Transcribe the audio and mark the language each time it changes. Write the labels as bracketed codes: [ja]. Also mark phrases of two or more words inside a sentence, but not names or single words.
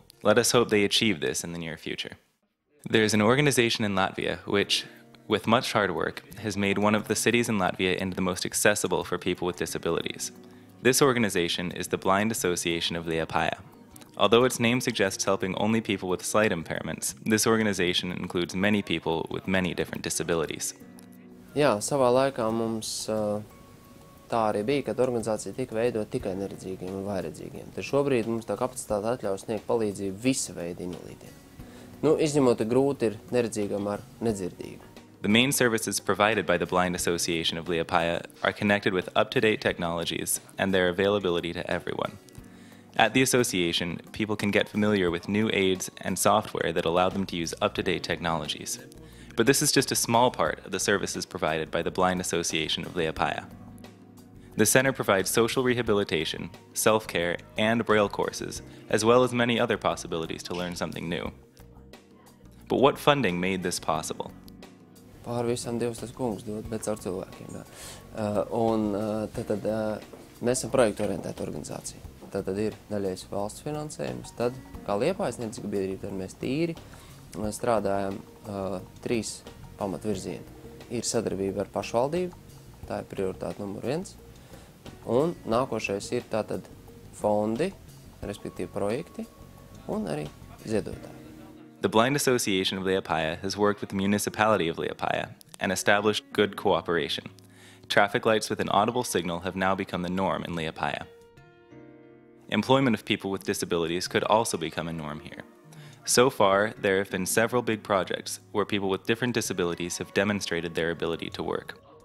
[en] Let us hope they achieve this in the near future. There is an organization in Latvia which, with much hard work, has made one of the cities in Latvia into the most accessible for people with disabilities. This organization is the Blind Association of Liepāja. Although its name suggests helping only people with slight impairments, this organization includes many people with many different disabilities. [lv] Jā, savā laikā mums tā arī bija, kad organizācija tika veidota tikai neredzīgiem un vājredzīgiem. Tad šobrīd mums tā kapacitāte atļauj sniegt palīdzību visa veida invalīdiem. Izņemot, ka grūti ir neredzīgam ar nedzirdīgu. [en] The main services provided by the Blind Association of Liepāja are connected with up-to-date technologies and their availability to everyone. At the association, people can get familiar with new aids and software that allow them to use up-to-date technologies. But this is just a small part of the services provided by the Blind Association of Liepāja. The center provides social rehabilitation, self-care, and Braille courses, as well as many other possibilities to learn something new. But what funding made this possible? [lv] Pāri visam Dievs tas kungs dod, bet caur cilvēkiem. Tad mēs esam projektu orientēta organizācija. Tad ir daļais valsts finansējums, tad, kā Liepājas neredzīgu biedrība, tad mēs tīri strādājam 3 pamatvirzieni. Ir sadarbība ar pašvaldību, tā ir prioritāte numur 1, un nākošais ir tātad fondi, respektīvi projekti, un arī ziedotāji. [en] The Blind Association of Liepāja has worked with the municipality of Liepāja and established good cooperation. Traffic lights with an audible signal have now become the norm in Liepāja. Employment of people with disabilities could also become a norm here. So far, there have been several big projects where people with different disabilities have demonstrated their ability to work.